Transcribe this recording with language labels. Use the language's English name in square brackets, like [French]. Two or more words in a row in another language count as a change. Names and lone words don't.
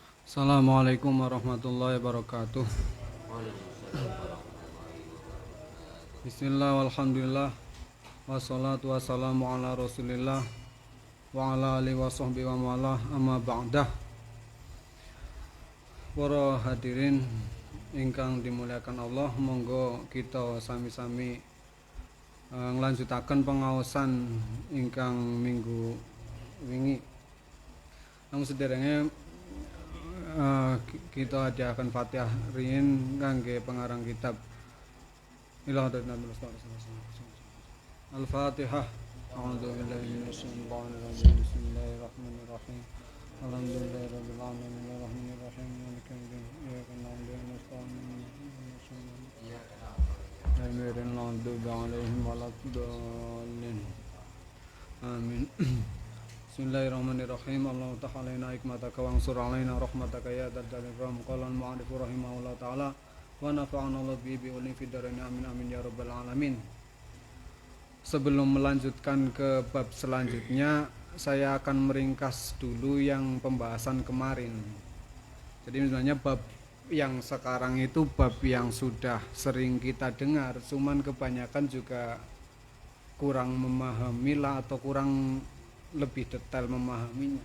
[Arabic] السلام عليكم ورحمة الله وبركاته. بسم الله والحمد لله والصلاة والسلام على رسول الله وعلى آله وصحبه ومن والاه أما بعد. [Javanese] Para hadirin ingkang dimuliakan Allah, monggo kita sami-sami nglanjutaken pengaosan ingkang minggu wingi. Namun sederenge kita hadiahkan Fatihah riyin kangge pengarang kitab Al-Fatihah. [Arabic] أعوذ بالله من الشيطان الرجيم. بسم الله الرحمن الرحيم. الحمد لله رب العالمين الرحمن الرحيم مالك يوم الدين. إياك نعبد وإياك نستعين. غير المغضوب عليهم ولا الضالين. Amin. بسم الله الرحمن الرحيم. الله تعالى حكمتك وانشر علينا رحمتك يا ذا الجلال والإكرام. قال المؤلف رحمه الله تعالى ونفعنا الله بعلوم في الدارين آمين آمين يا رب العالمين. [Indonesian] Sebelum melanjutkan ke bab selanjutnya, saya akan meringkas dulu yang pembahasan kemarin. Jadi sebenarnya bab yang sekarang itu bab yang sudah sering kita dengar, cuman kebanyakan juga kurang memahami lah atau kurang lebih detail memahaminya.